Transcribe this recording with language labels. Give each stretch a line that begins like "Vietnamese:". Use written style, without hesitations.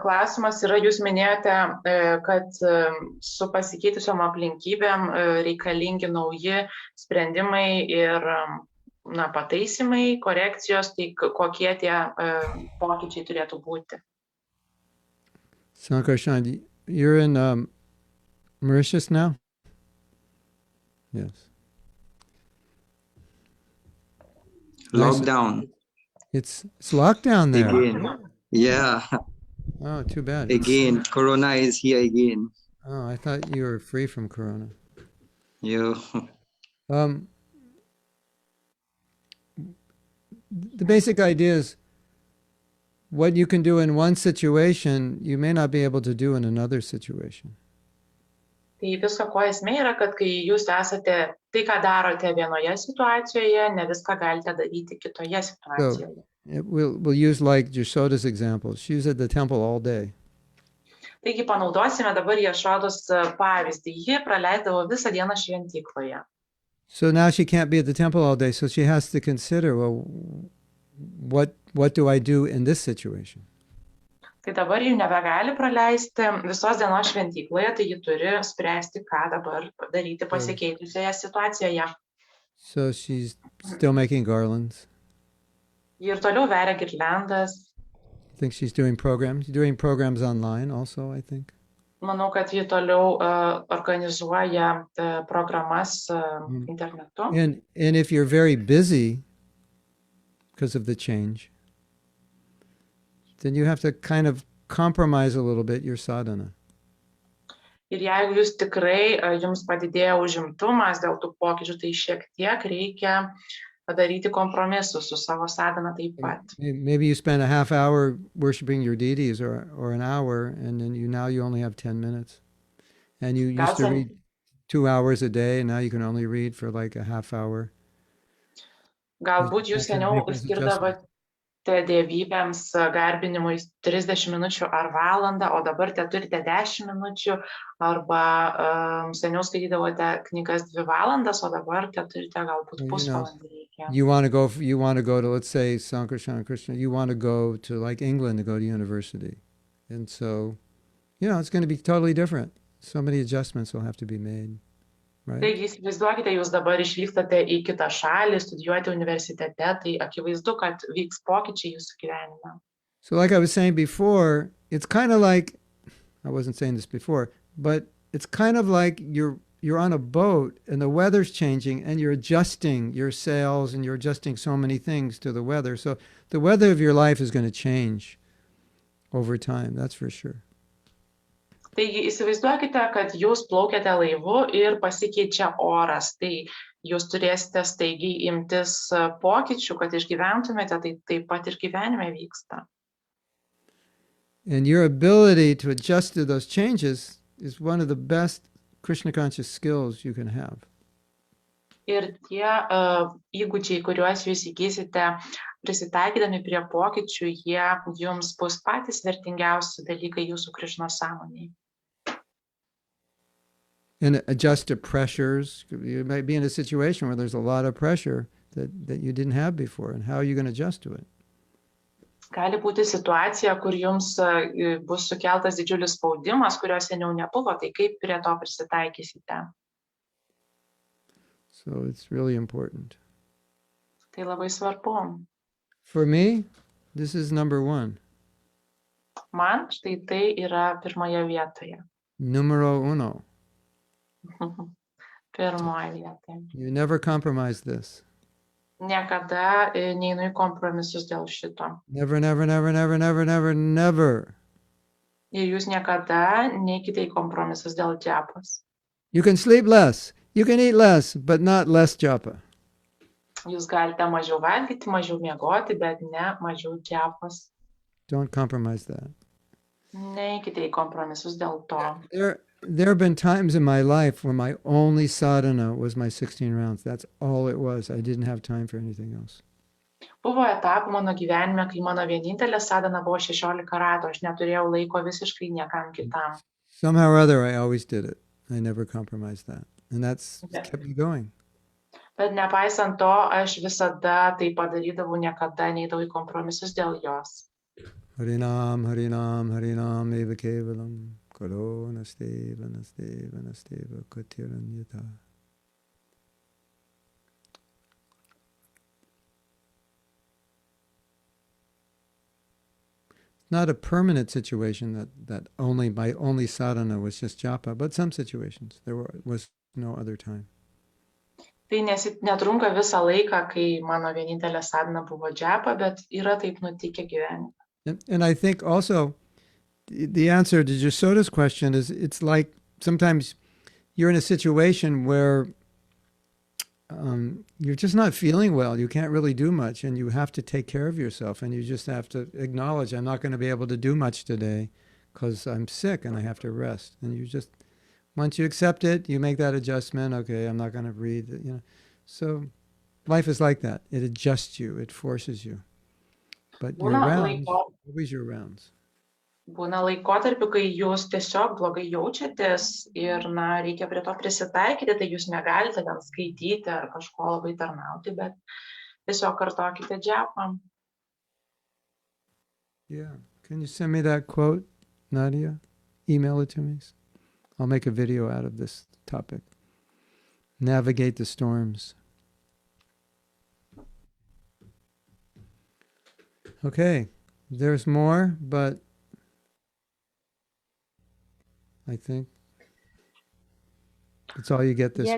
Lithuanian: klausimas yra, jūs minėjote, kad su pasikeitusiom aplinkybėm reikalingi nauji sprendimai ir pataisimai, korekcijos, tai kokie tie pokyčiai turėtų būti.
English: Sankarshan, you're in Mauritius now? Yes. Lockdown It's lockdown there. again. Yeah, Oh, too bad. again, Corona is here again. Oh, I thought you were free from Corona. You. The basic idea is what you can do in one situation, you may not be able to do in another situation.
Lithuanian: Tai visko ko esmė yra, kad kai jūs esate, tai ką darote vienoje situacijoje, ne viską galite daryti kitoje situacijoje.
English: We'll use like Jashoda's example. She was at the temple all day.
Lithuanian: Taigi panaudosime dabar Jašodos pavyzdį. Ji praleisdavo visą dieną šventykloje.
English: So now she can't be at the temple all day, so she has to consider, well, what do I do in this situation?
Lithuanian: Tai dabar ji nebegali praleisti visos dienos šventykloje, tai ji turi spręsti, ką dabar daryti pasikeitusioje situacijoje.
English: So she's still making garlands.
Lithuanian: Ji ir toliau veria girliandas.
English: I think she's doing programs online also, I think.
Lithuanian: Manau, kad ji toliau organizuoja programas internetu.
English: And if you're very busy because of the change, then you have to kind of compromise a little bit your sadhana.
Lithuanian: Ir jeigu jūs tikrai, jums padidėjo užimtumas dėl tų pokyčių, tai šiek tiek reikia padaryti kompromisus su savo sadhana taip pat.
English: Maybe you spend a half hour worshiping your deities or an hour, and then now you only have 10 minutes. And you used to read 2 hours a day, and now you can only read for like a half hour.
Lithuanian: Galbūt jūs seniau skirdavote skirti dievybėms garbinimui 30 minučių ar valandą, o dabar te turite 10 minučių, arba seniau skaitydavote knygas 2 valandas, o dabar te turite galbūt pusvalandį reikia.
English: You want to go to, let's say, Sankarshan Krishna, you want to go to like England to go to university. And so, it's going to be totally different. So many adjustments will have to be made. Right?
Lithuanian: Taigi įsivaizduokite, jūs dabar išvykstate į kitą šalį, studijuoti universitete, tai akivaizdu, kad vyks pokyčiai jūsų gyvenime.
English: So like I was saying before, it's kind of like, I wasn't saying this before, but it's kind of like you're on a boat and the weather's changing and you're adjusting your sails and you're adjusting so many things to the weather. So the weather of your life is going to change over time, that's for sure.
Lithuanian: Taigi įsivaizduokite, kad jūs plaukiate laivu ir pasikeičia oras, tai jūs turėsite staigiai imtis pokyčių, kad išgyventumėte, tai taip pat ir gyvenime vyksta.
English: And your ability to adjust to those changes is one of the best Krishna conscious skills you can have.
Lithuanian: Ir tie įgūdžiai, kuriuos jūs įgysite prisitaikydami prie pokyčių, jie jums bus patys vertingiausi dalykai jūsų Krišnos sąmonėje.
English: And adjust to pressures. You might be in a situation where there's a lot of pressure that you didn't have before, and how are you going to adjust to it?
Lithuanian: Gali būti situacija, kur jums bus sukeltas didžiulis spaudimas, kurio seniau nebuvo, tai kaip prie to prisitaikysite?
English: So it's really important.
Lithuanian: Tai labai svarbu.
English: For me, this is number one.
Lithuanian: Man štai tai yra pirmoje vietoje.
English: Numero uno.
Lithuanian: Pirmoje vietoje.
English: You never compromise this.
Lithuanian: Niekada neinu į kompromisus dėl šito.
English: Never, never, never, never, never, never, never.
Lithuanian: Ir jūs niekada neikite į kompromisus dėl džiapos.
English: You can sleep less. You can eat less, but not less japa.
Lithuanian: Jūs galite mažiau valgyti, mažiau miegoti, bet ne mažiau džiapos.
English: Don't compromise that.
Lithuanian: Neikite į kompromisus dėl to.
English: There have been times in my life where my only sadhana was my 16 rounds. That's all it was. I didn't have time for anything else.
Lithuanian: Buvo etapų mano gyvenime, kai mano vienintelė sadhana buvo 16 ratų. Aš neturėjau laiko visiškai niekam kitam.
English: Somehow or other, I always did it. I never compromised that. And that's kept me going.
Lithuanian: Bet nepaisant to, aš visada tai padarydavau, niekada neidavau į kompromisus dėl jos.
Sanskrit: Harinam, Harinam, Harinam, eva kevalam, karo nasteva, nasteva, nasteva, katiranyata.
English: Not a permanent situation that my only sadhana was just japa, but some situations there was no other time.
Lithuanian: Tai netrunka visą laiką, kai mano vienintelė sadhana buvo džiapa, bet yra taip nutikę gyvenime.
English: And I think also the answer to Jasoda's question is it's like sometimes you're in a situation where you're just not feeling well. You can't really do much and you have to take care of yourself and you just have to acknowledge I'm not going to be able to do much today because I'm sick and I have to rest. And you just, once you accept it, you make that adjustment. Okay, I'm not going to breathe, So life is like that. It adjusts you. It forces you. But your rounds, always your rounds.
Lithuanian: Būna laikotarpių, kai jūs tiesiog blogai jaučiatės ir, reikia prie to prisitaikyti, tai jūs negalite ten skaityti ar kažko labai tarnauti, bet tiesiog kartokite džiapą.
English: Yeah. Can you send me that quote, Nadia? Email it to me. I'll make a video out of this topic. Navigate the storms. Okay, there's more, but I think that's all you get this week.